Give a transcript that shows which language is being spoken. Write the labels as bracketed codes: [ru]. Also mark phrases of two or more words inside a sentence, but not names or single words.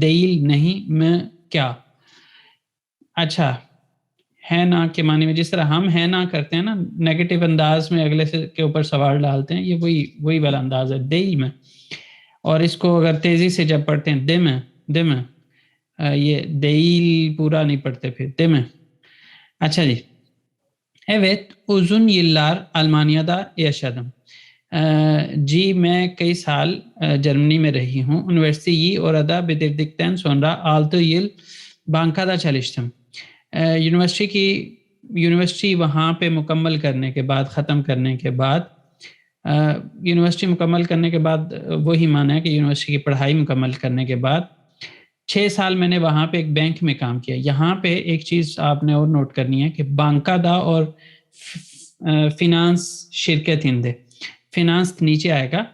[ur] دیل نہیں میں کیا, اچھا ہے نا کے معنی میں, جس طرح ہم ہے نا کرتے ہیں نا نیگیٹو انداز میں اگلے سے کے اوپر سوال ڈالتے ہیں, یہ وہی والا انداز ہے دیل میں. اور اس کو اگر تیزی سے جب پڑھتے ہیں دم یہ دیل پورا نہیں پڑھتے پھر دم. اچھا جی. [tr] Evet uzun yıllar Almanya'da yaşadım. [ur] جی میں کئی سال جرمنی میں رہی ہوں. [tr] Üniversiteyi orada bitirdikten sonra 6 yıl bankada çalıştım. [ur] یونیورسٹی وہاں پہ مکمل کرنے کے بعد, ختم کرنے کے بعد, یونیورسٹی مکمل کرنے کے بعد وہی معنی ہے کہ یونیورسٹی کی پڑھائی مکمل کرنے کے بعد 6 سال میں نے وہاں پہ ایک بینک میں کام کیا. یہاں پہ ایک چیز آپ نے اور نوٹ کرنی ہے کہ بانکا دا اور [tr] finans şirketinde, [ur] فینانس نیچے آئے گا.